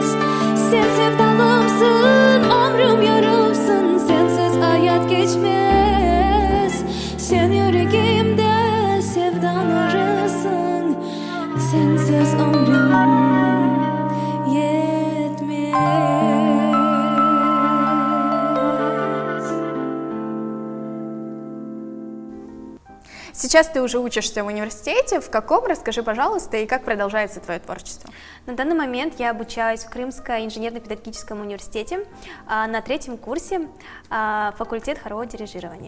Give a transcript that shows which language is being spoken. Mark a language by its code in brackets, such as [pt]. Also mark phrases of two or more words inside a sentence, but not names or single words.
[tr] Sen sevdalımsın, ömrüm yarımsın, sensiz hayat geçmez. Sen yüreğimde sevdan arısın, sensiz ömrüm yetmez. [ru] Сейчас ты уже учишься в университете. В каком? Расскажи, пожалуйста, и как продолжается твое творчество? На данный момент я обучаюсь в Крымском инженерно-педагогическом университете на 3-м курсе, факультет хорового дирижирования.